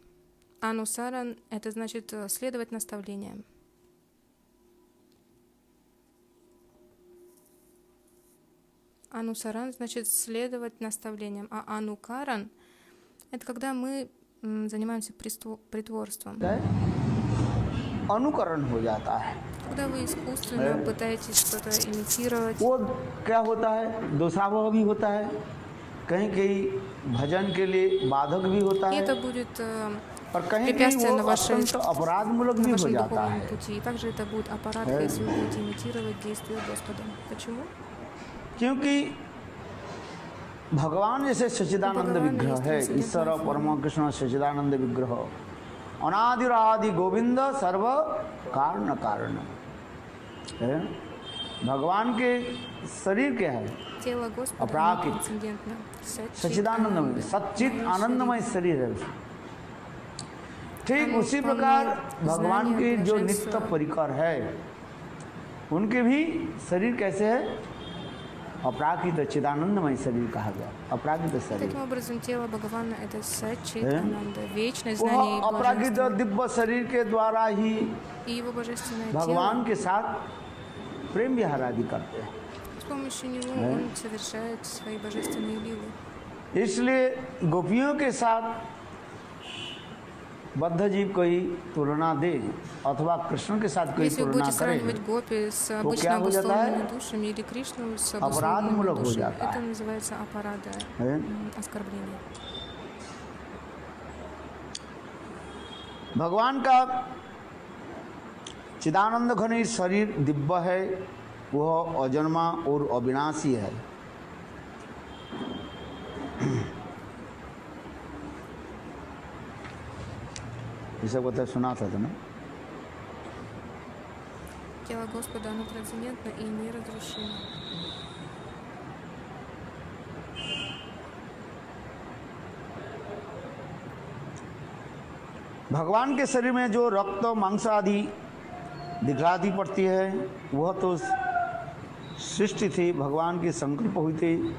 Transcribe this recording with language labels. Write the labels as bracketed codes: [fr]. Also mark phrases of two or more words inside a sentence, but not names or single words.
[ru] Анусаран — это значит следовать наставлениям. Анусаран значит следовать наставлениям, а анукаран — это когда мы занимаемся притворством. [hi] अनुकरण हो जाता है। [ru] Когда вы искусственно пытаетесь что-то имитировать. [hi] वो क्या होता है, दोषावह भी होता है, कहीं कहीं भजन के लिए बाधक भी होता है, [ru] это будет препятствие на вашем духовном пути. И также это будет аппарат, если вы будете имитировать действия Господа. Почему? [hi] क्योंकि भगवान जैसे सच्चिदानंद विग्रह है, ईश्वर परम कृष्ण सच्चिदानंद विग्रह, अनादिरादि गोविंद सर्व कारण कारण है। भगवान के शरीर क्या है? अपराकित सच्चिदानंदमय सच्चित आनंदमय शरीर है। ठीक उसी प्रकार भगवान के जो नित्य परिकर है, उनके भी शरीर कैसे है? अपराकृत चिदानंदमय शरीर कहा गया, अपराकृत शरीर। [ru] Таким образом, тело Бхагавана — это Саччитананда, вечность [hi] वह [ru] знаний и [hi] अपराकृत [ru] блаженства. [hi] दिव्य शरीर के द्वारा ही [ru] И его बожественное [hi] भगवान [ru] тело, [hi] के साथ प्रेम विहार आदि करते हैं। [ru] с помощью него он совершает свои божественные лилы. [hi] इसलिए गोपियों के साथ बद्ध जीव कोई तुलना दे अथवा कृष्ण के साथ कोई [ru] Если вы [hi] तुलना [ru] будете [hi] करे [ru] сравнивать гопи с [hi] क्या [ru] обычно [hi] हो जाता है? [ru] обусловленными душами или Кришну с [hi] अपराधमूलक [ru] обусловленными [hi] हो [ru] душами, [hi] जाता [ru] это [hi] है। [ru] называется апарада, [hi] है? [ru] оскорбление. [hi] भगवान का चिदानंद घनी शरीर दिव्य है, वह अजन्मा और अविनाशी है। ये सब बता सुना था तुमने? [ru] Тело Господа, оно трансцендентно и неразрушимо. [hi] भगवान के शरीर में जो रक्त मांस आदि दिखलाती पड़ती है वह तो सृष्टि थी, भगवान की संकल्प हुई थी।